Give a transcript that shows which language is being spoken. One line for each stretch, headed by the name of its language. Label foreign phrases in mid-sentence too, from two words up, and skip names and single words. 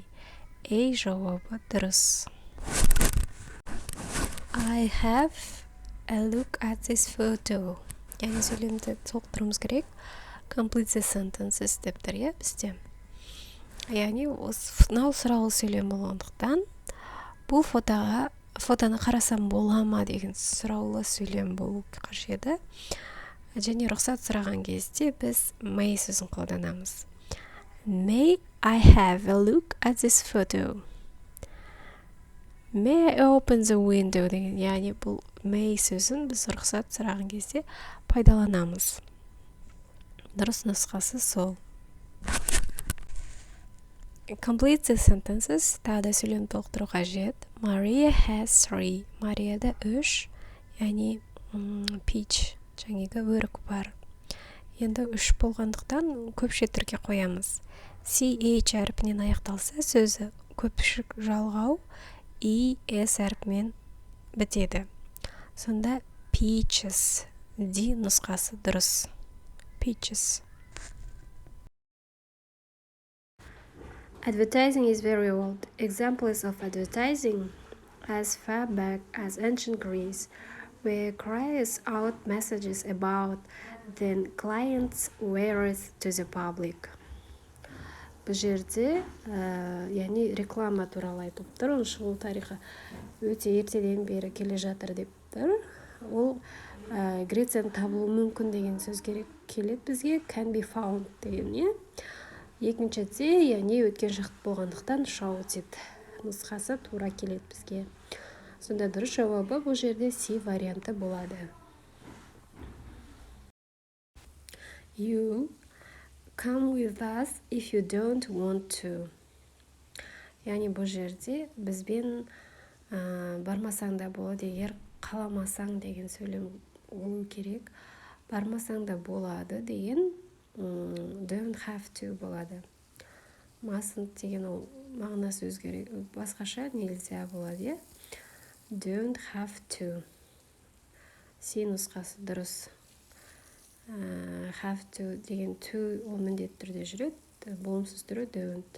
Kazakh: A жауабы дұрыс.
English: I have a look at this photo.
Kazakh: Яғни сөйлемді толықтыруымыз керек.
English: Complete the sentences
Kazakh: деп тұр, иә, бізде. Яғни мынау сұраулы сөйлем болғандықтан бұл фотоны қарасам бола ма деген сұраулы сөйлем болу қажет. Және рұқсат сұраған кезде біз may сөзін қолданамыз.
English: May I have a look at this photo? May I open the window
Kazakh: деген, яғни бұл may сөзін біз рұқсат сұраған кезде пайдаланамыз. Дұрыс нұсқасы сол.
English: Complete the sentences.
Kazakh: Тағы да сөйлем толықтыру қажет.
English: Maria has 3.
Kazakh: Марияда 3, яғни peach, жаңағы өрік бар. Енді 3 болғандықтан көпше түрге қоямыз. CH әрпінен аяқталса сөзі көпшік жалғау, ES әрпімен бітеді. Сонда peaches, D нұсқасы дұрыс.
English: Peaches. Advertising is very old. Examples of advertising as far back as ancient Greece, where cries out messages about then clients' wares to the public.
Kazakh: Бұл жерде, яғни реклама туралы айтып тұр, ол тарихы өте ертеден бері келе жатыр деп тұр. Ол Грециядан табылуы мүмкін деген сөз керек келеді бізге,
English: can be found
Kazakh: деген, не? Екіншіде, яғни өткен шақт болғандықтан shouted нұсқасы тура келеді бізге. Сонда дұрыс жауабы бұл жерде C варианты болады.
English: You come with us if you don't want to.
Kazakh: Яғни бұл жерде бізбен бармасаң да болады, егер қаламасаң деген сөйлем болу керек. Бармасаң да болады деген
English: don't have to
Kazakh: болады. Mustn't деген ол мағынасы өзгерек, басқаша нельзя болады, иә?
English: Don't have to.
Kazakh: C нұсқасы дұрыс.
English: Have to
Kazakh: деген to ол міндетті түрде жүреді, болымсыз түрі don't.